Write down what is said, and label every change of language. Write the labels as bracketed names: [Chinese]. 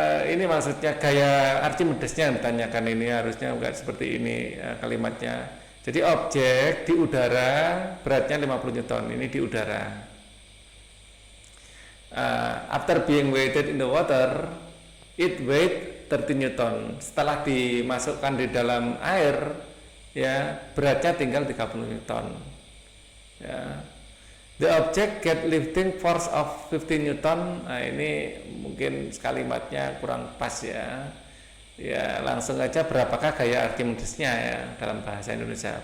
[Indonesian] Ini maksudnya gaya Archimedesnya yang ditanyakan, ini harusnya enggak seperti ini kalimatnya. Jadi objek di udara beratnya 50 Newton, ini di udara. [English] After being weighted in the water, it weight 30 Newton. [Indonesian] Setelah dimasukkan di dalam air, ya beratnya tinggal 30 Newton. [English] Ya. The object get lifting force of 50 Newton. [Indonesian] Nah, ini mungkin kalimatnya kurang pas ya. Ya, langsung aja berapakah gaya Archimedesnya ya dalam bahasa Indonesia.